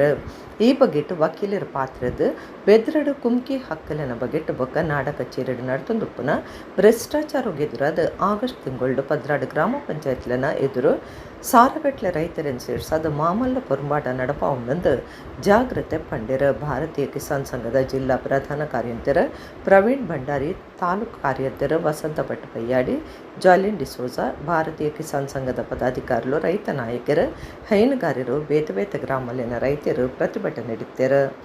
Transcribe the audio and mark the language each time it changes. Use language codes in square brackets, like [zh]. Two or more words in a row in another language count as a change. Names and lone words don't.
[tcy] ಈ ಬಗೆಟ್ ವಕೀಲರ ಪಾತ್ರದ ಬೆದ್ರಡು ಕುಮ್ಕಿ ಹಕ್ಕಲಿನ ಬಗೆಟ್ ಬೊಕ್ಕ ನಾಡ ಕಚೇರಿ ನಡ್ತೊಂದುಪ್ಪುನ ಭ್ರಷ್ಟಾಚಾರ ಎದುರಾದ ಆಗಸ್ಟ್ ತಿಂಗಳು ಪದ್ರಾಡು ಗ್ರಾಮ ಪಂಚಾಯತ್ಲನ ಎದುರು ಸಾರಗಟ್ಲೆ ರೈತರನ್ನು ಸೇರಿಸದ ಮಾಮಲ್ಲ ಪೊರ್ಮಾಟ ನಡಪಾವುನಂದು ಜಾಗ್ರತೆ ಪಂಡಿರ. [kn] ಭಾರತೀಯ ಕಿಸಾನ್ ಸಂಘದ ಜಿಲ್ಲಾ ಪ್ರಧಾನ ಕಾರ್ಯಂತರ ಪ್ರವೀಣ್ ಭಂಡಾರಿ, ತಾಲೂಕು ಕಾರ್ಯಂತರ ವಸಂತ ಭಟ್ ಪಯ್ಯಾಡಿ, ಜಾಲಿನ್ ಡಿಸೋಜಾ, ಭಾರತೀಯ ಕಿಸಾನ್ ಸಂಘದ ಪದಾಧಿಕಾರಿಗಳು, ರೈತ ನಾಯಕರು, ಹೈನುಗಾರರು, ಬೇತೆ ಬೇತೆ ಗ್ರಾಮಲ್ಲಿನ ರೈತರು ಪ್ರತಿಭಟನೆ ನಡೆಸಿದರು.